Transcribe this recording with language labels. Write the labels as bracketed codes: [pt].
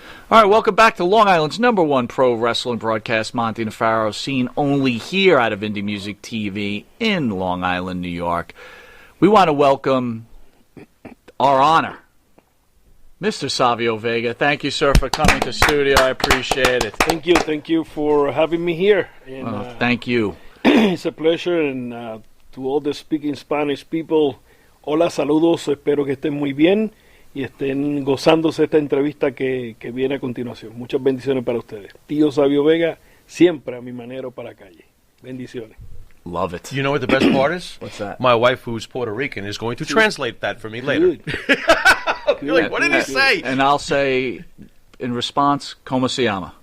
[en] All right, welcome back to Long Island's #1 pro wrestling broadcast, Monty and the Pharaoh, seen only here out of Indie Music TV in Long Island, New York. We want to welcome our honor, Mr. Savio Vega. Thank you, sir, for coming to studio. I appreciate it. Thank you for having me here. And, thank you. It's a pleasure, and to all the speaking Spanish people, [es] hola, saludos, espero que estén muy bien y estén gozándose esta entrevista que viene a continuación. Muchas bendiciones para ustedes. Tío Savio Vega, siempre a mi manero para calle. Bendiciones. [en] Love it. You know what the best part is? What's that? My wife, who's Puerto Rican, is going to translate that for me later. You're like, what did he say? And I'll say, in response, [es] ¿Cómo se llama?